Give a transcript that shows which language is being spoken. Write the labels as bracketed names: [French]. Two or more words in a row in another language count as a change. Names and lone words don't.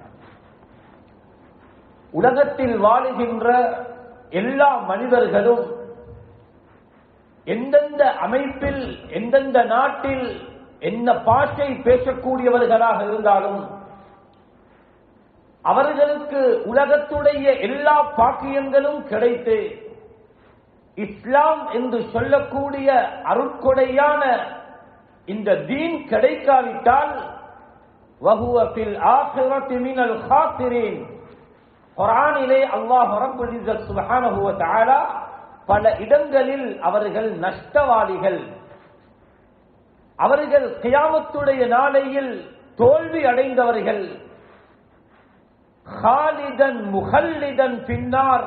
[Tamil] உலகத்தில் வாழுகின்ற எல்லா மனிதர்களும் எந்தெந்த அமைப்பில், எந்தெந்த நாட்டில், என்ன பாஷை பேசக்கூடியவர்களாக இருந்தாலும் அவர்களுக்கு உலகத்துடைய எல்லா பாக்கியங்களும் கிடைத்து இஸ்லாம் என்று சொல்லக்கூடிய அருட்கொடையான இந்த தீன் கிடைக்காவிட்டால் [Arabic] وهو في الآخرة من الخاسرين. [Tamil] குர்ஆனிலே அல்லாஹ் [Arabic] رب العزة سبحانه وتعالى [Tamil] பல இடங்களில் அவர்கள் நஷ்டவாளிகள், அவர்கள் கியாமத்துடைய நாளையில் தோல்வி அடைந்தவர்கள், [Arabic] خالدا مخلدا فالنار.